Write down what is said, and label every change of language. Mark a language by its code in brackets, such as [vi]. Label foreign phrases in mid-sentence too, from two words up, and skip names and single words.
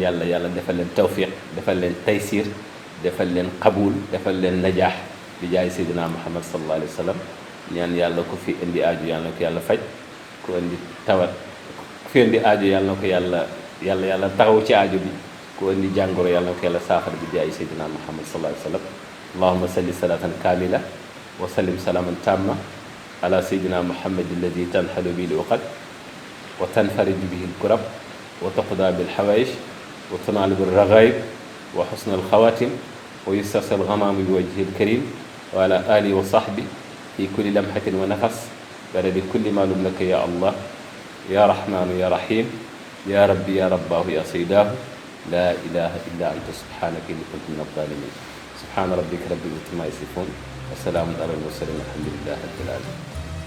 [wo] yàlla defal leen tawfiq defal leen taysir defal leen qabul defal leen najaax bi jaay Seydina Muhammad [ar] صلى الله عليه وسلم [wo] ñaan yàlla ku fi indi aaju yàlla na ko yàlla faj ku indi tawat ku fi indi aaju yàlla na ko yàlla taxaw ci aaju bi ku indi jàngoro yàlla na ko yàlla saafara bi jaay Seydina Muhammad [ar] صلى الله عليه وسلم اللهم صل صلاة كاملة وسلم سلاما تاما على سيدنا محمد الذي تنحل به العقد وتنفرج به الكرب وتقضى بالحوائج وتنال بالرغائب وحسن الخواتم ويستسقى الغمام بوجهه الكريم وعلى آله وصحبه في كل لمحة ونفس بعدد كل ما لك يا الله يا رحمن يا رحيم يا ربي يا رباه يا سيداه لا إله إلا أنت سبحانك إني كنت من الظالمين سبحان ربك رب العزة عما يصفون وسلام على المرسلين والحمد لله رب العالمين